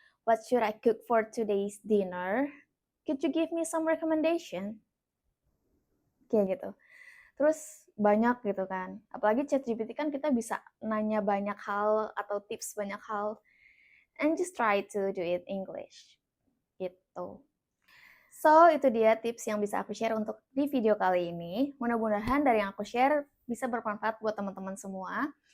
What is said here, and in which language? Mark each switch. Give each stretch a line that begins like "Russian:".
English: What should I cook for today's dinner? Could you give me some recommendation?
Indonesian: Kayak gitu. Terus banyak gitu kan. Apalagi ChatGPT kan kita bisa nanya banyak hal atau tips banyak hal.
English: And just try to do it English.
Indonesian: Gitu. So, itu dia tips yang bisa aku share untuk di video kali ini. Mudah-mudahan dari yang aku share bisa bermanfaat buat teman-teman semua.